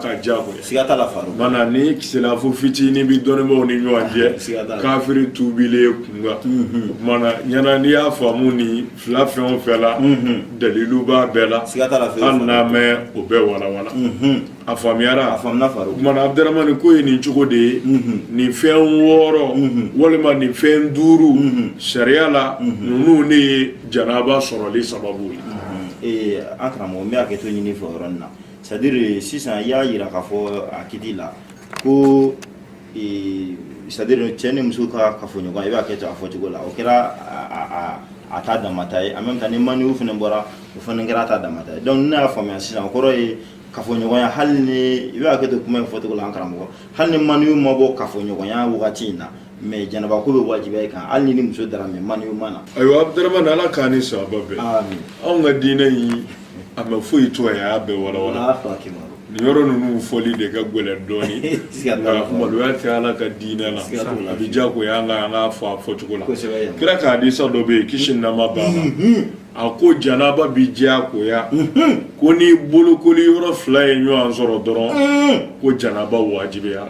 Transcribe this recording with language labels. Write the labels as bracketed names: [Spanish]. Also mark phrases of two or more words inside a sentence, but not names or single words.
[Bambara] ka diyagoya mana ni kiselafo fitinin bi dɔnnibaw ni ɲɔgɔn cɛ kafiri tubilen kunkan mana ɲana n'i y'a faamu ni fila fɛn o fɛn la dalilu b'a bɛɛ la hali n'a mɛn o bɛɛ walawala a faamuyara mana Abdurahman ko ye nin cogo de ye nin fɛn 6 walima nin fɛn 5 sariya la nunu ne ye janaba sɔrɔli sababu ye an karamɔgɔ n bɛ hakɛto ɲini fɛ o yɔrɔnin na [French] c'est à dire [Bambara] sisan i y'a yira k'a fɔ a kiti la ko [French] c'est à dire [Bambara] cɛ ni muso ka kafoɲɔgɔn i b'a kɛ ten a fɔcogo la o kɛra a ta damata ye [French] en même temps [Bambara] ni maniw fana bɔra o fana kɛra a ta damata ye donc ne y'a faamuya sisan o kɔrɔ ye kafoɲɔgɔnya hali ni i b'a kɛ ten kuma in fɔcogo la an karamɔgɔ hali ni maniw ma bɔ kafoɲɔgɔnya wagati in na mais janaba ko bɛ wajibiya kan hali ni muso dara mais maniw ma na ayiwa Abdurahman ala k'an ni sababa bɛn anw ka diinɛ in a ma foyi to a y'a bɛɛ walawala nin yɔrɔ ninnu fɔli de ka gɛlɛn dɔɔni nka maloya tɛ ala ka diinɛ la a bɛ diyagoya an k'a fɔ a fɔcogo la kira ka hadisa dɔ bɛ yen kisi ni nɛɛma b'a ma a ko janaba bi diyagoya ko ni bolokoli yɔrɔ 2 ye ɲɔgɔn sɔrɔ dɔrɔn ko janaba wajibiyara